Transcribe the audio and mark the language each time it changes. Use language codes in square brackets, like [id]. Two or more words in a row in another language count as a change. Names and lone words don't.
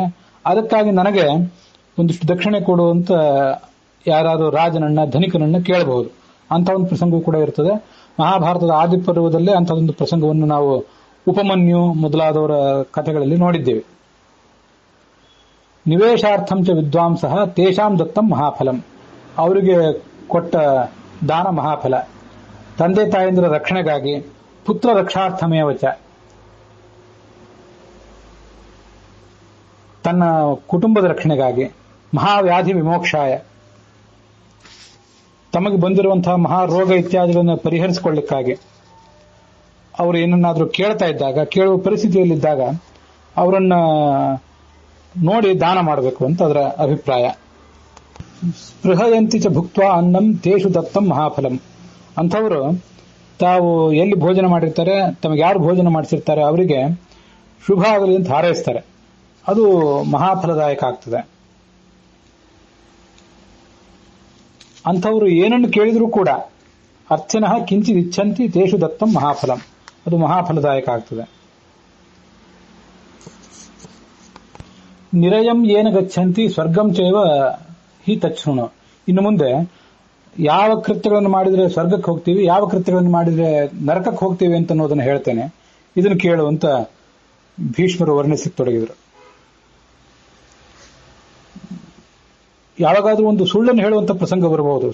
[kn] ಅದಕ್ಕಾಗಿ ನನಗೆ ಒಂದಿಷ್ಟು ದಕ್ಷಿಣೆ ಕೊಡುವಂತ ಯಾರಾದರೂ ರಾಜನನ್ನ ಧನಿಕನನ್ನ ಕೇಳಬಹುದು ಅಂತ ಒಂದು ಪ್ರಸಂಗವೂ ಕೂಡ ಇರ್ತದೆ. ಮಹಾಭಾರತದ ಆದಿಪರ್ವದಲ್ಲೇ ಅಂತಹದೊಂದು ಪ್ರಸಂಗವನ್ನು ನಾವು ಉಪಮನ್ಯು ಮೊದಲಾದವರ ಕಥೆಗಳಲ್ಲಿ ನೋಡಿದ್ದೇವೆ. [sa] ನಿವೇಶಾರ್ಥಂ ಚ ವಿದ್ವಾಂಸಃ ತೇಷಾಂ ದತ್ತಂ ಮಹಾಫಲಂ. [kn] ಅವರಿಗೆ ಕೊಟ್ಟ ದಾನ ಮಹಾಫಲ. ತಂದೆ ತಾಯಂದಿರ ರಕ್ಷಣೆಗಾಗಿ, [sa] ಪುತ್ರ ರಕ್ಷಾರ್ಥಮೇವಚ, [kn] ತನ್ನ ಕುಟುಂಬದ ರಕ್ಷಣೆಗಾಗಿ, [sa] ಮಹಾವ್ಯಾಧಿ ವಿಮೋಕ್ಷಾಯ, [kn] ತಮಗೆ ಬಂದಿರುವಂತಹ ಮಹಾರೋಗ ಇತ್ಯಾದಿಗಳನ್ನು ಪರಿಹರಿಸಿಕೊಳ್ಳಿಕ್ಕಾಗಿ, ಅವರು ಏನನ್ನಾದರೂ ಕೇಳ್ತಾ ಇದ್ದಾಗ, ಕೇಳುವ ಪರಿಸ್ಥಿತಿಯಲ್ಲಿದ್ದಾಗ ಅವರನ್ನ ನೋಡಿ ದಾನ ಮಾಡಬೇಕು ಅಂತ ಅದರ ಅಭಿಪ್ರಾಯ. [sa] ಸ್ಪೃಹಯಂತಿ ಚ ಭುಕ್ತ್ವಾ ಅನ್ನಂ ತೇಷು ದತ್ತಂ ಮಹಾಫಲಂ. [kn] ಅಂಥವರು ತಾವು ಎಲ್ಲಿ ಭೋಜನ ಮಾಡಿರ್ತಾರೆ, ತಮಗೆ ಯಾರು ಭೋಜನ ಮಾಡಿಸಿರ್ತಾರೆ ಅವರಿಗೆ ಶುಭ ಆಗಲಿ ಅಂತ ಹಾರೈಸ್ತಾರೆ. ಅದು ಮಹಾಫಲದಾಯಕ ಆಗ್ತದೆ. ಅಂಥವರು ಏನನ್ನು ಕೇಳಿದರೂ ಕೂಡ [sa] ಅರ್ಚನಃ ಕಿಂಚಿತ್ ಇಚ್ಛಂತಿ ತೇಷು ದತ್ತಂ ಮಹಾಫಲಂ, [kn] ಅದು ಮಹಾಫಲದಾಯಕ ಆಗ್ತದೆ. [sa] ನಿರಯಂ ಏನ ಗಚ್ಚಂತಿ ಸ್ವರ್ಗಂ ಚೈವ ಹಿ ತಚ್ಛೃಣು. [kn] ಇನ್ನು ಮುಂದೆ ಯಾವ ಕೃತ್ಯಗಳನ್ನು ಮಾಡಿದರೆ ಸ್ವರ್ಗಕ್ಕೆ ಹೋಗ್ತೀವಿ, ಯಾವ ಕೃತ್ಯಗಳನ್ನು ಮಾಡಿದರೆ ನರಕಕ್ಕೆ ಹೋಗ್ತೀವಿ ಅಂತ ಅನ್ನೋದನ್ನು ಹೇಳ್ತೇನೆ, ಇದನ್ನು ಕೇಳುವಂತ ಭೀಷ್ಮರು ವರ್ಣಿಸಕ್ಕೆ ತೊಡಗಿದರು. ಯಾವಾಗಾದ್ರೂ ಒಂದು ಸುಳ್ಳನ್ನು ಹೇಳುವಂತ ಪ್ರಸಂಗ ಬರಬಹುದು.